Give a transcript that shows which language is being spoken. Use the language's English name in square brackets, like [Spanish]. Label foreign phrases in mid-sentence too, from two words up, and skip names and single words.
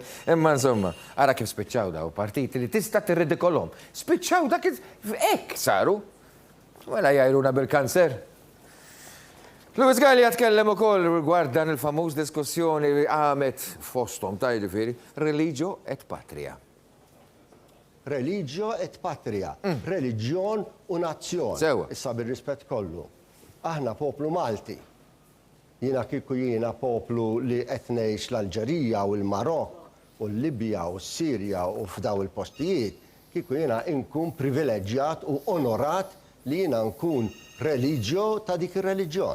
[Maltese] Imma insomma, ara kif spiċċaw daw partiti li tista' tirridikolhom. Spiċċaw dak hekk saru. Wela jgħajruna bil-kanser. Luis Gallia tkellem ukoll rigward dan il-famuż diskussjoni li għamet fosthom ta' jiġifieri [Latin] Religio et Patria. Religio et patria, [Maltese] reliġjon u nazzjon. Issa bil-rispett kollu. Aħna poplu Malti. Jiena kieku jiena poplu li qed ngħix l-Alġerija u l-Marokk u l-Libja u s-Sirja u f'daw il-postijiet, kieku jiena nkun privileġġjat u onorat li jiena nkun reliġjo ta' dik ir-reliġjon.